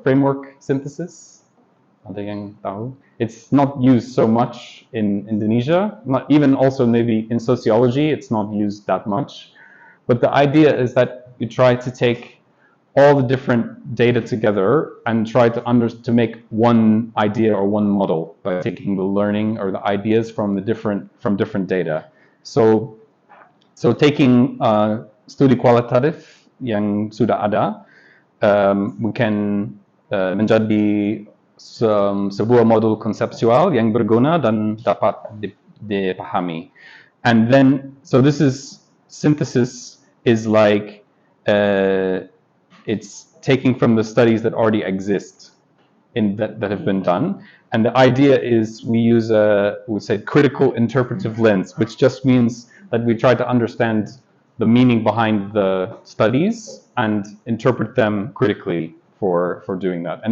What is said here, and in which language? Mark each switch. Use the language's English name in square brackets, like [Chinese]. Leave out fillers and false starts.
[English] Framework synthesis? [Indonesian] Ada yang tahu? [English] It's not used so much in Indonesia, not even also maybe in sociology, it's not used that much. But the idea is that you try to take all the different data together and try to make one idea or one model by taking the learning or the ideas from different data. So taking [Indonesian] studi kualitatif yang sudah ada, [English] we can [Indonesian] menjadi sebuah modul konseptual yang berguna dan dapat dipahami. [English] And then, so this is, synthesis is like, it's taking from the studies that already exist that have been done. And the idea is we use we say critical interpretive lens, which just means that we try to understand the meaning behind the studies and interpret them critically for doing that.